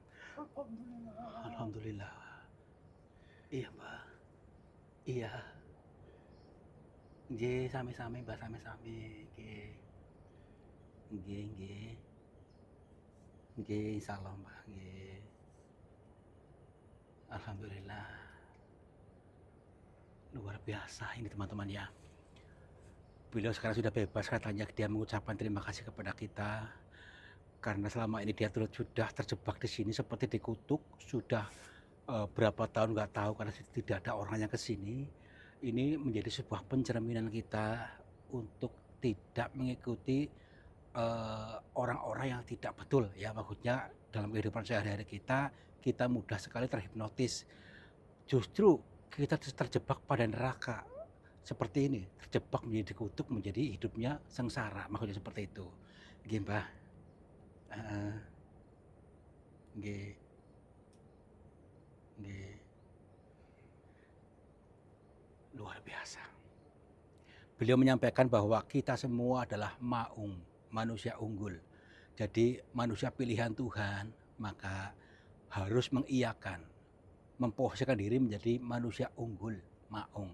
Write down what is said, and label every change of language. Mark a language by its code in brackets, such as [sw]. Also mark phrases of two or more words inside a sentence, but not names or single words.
[jv] Alhamdulillah. Iya Mbah. Iya. Nggih, sami-sami Mbah, sami-sami. Nggih. Nggih, nggih. Nggih, insyaallah Mbah, nggih. Alhamdulillah. [id] Luar biasa ini teman-teman ya. Beliau sekarang sudah bebas, katanya dia mengucapkan terima kasih kepada kita karena selama ini dia sudah terjebak di sini seperti dikutuk, sudah berapa tahun nggak tahu karena tidak ada orang yang ke sini. Ini menjadi sebuah pencerminan kita untuk tidak mengikuti orang-orang yang tidak betul ya, maksudnya dalam kehidupan sehari-hari kita mudah sekali terhipnotis. Justru kita terjebak pada neraka seperti ini, terjebak menjadi kutuk, menjadi hidupnya sengsara, maksudnya seperti itu. [jv] Nggih, Mbah. Heeh, nggih, nggih, [id] luar biasa. Beliau menyampaikan bahwa kita semua adalah maung, manusia unggul. Jadi manusia pilihan Tuhan, maka harus mengiyakan, memposisikan diri menjadi manusia unggul, maung.